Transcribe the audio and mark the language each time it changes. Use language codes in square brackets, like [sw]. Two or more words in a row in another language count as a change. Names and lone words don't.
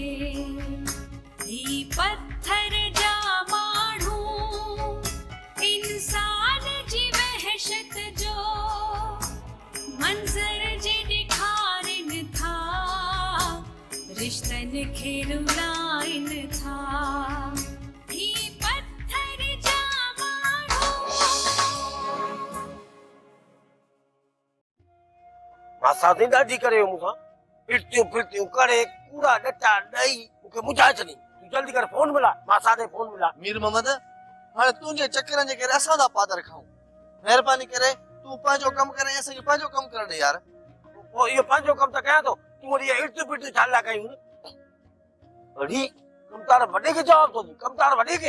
[sd] ही पत्थर जा माण्हू इंसान जी वहशत जो मंज़र जे ॾेखारनि था, रिश्तनि खे रुलाइनि था। ही पत्थर जा माण्हू। मां साथी ॾाढी करे मूंखां इटियूं फिटियूं करे कूड़ा ॾटा ॾेई मूंखे मुझाए छॾी। तूं जल्दी कर फोन मिला, मां साथे फोन मिला। मीर मोहम्मद, हाणे तुंहिंजे चकरनि जे करे असां था पादर खाऊं। महिरबानी करे तूं पंहिंजो कमु करे ऐं असांखे पंहिंजो कमु करण ॾे यार। पोइ इहो पंहिंजो कमु त कयां थो, तूं वरी इटियूं फिटियूं छा लाइ कयूं? अड़ी कमदार वॾे खे जवाब थो ॾे, कमदार वॾे खे।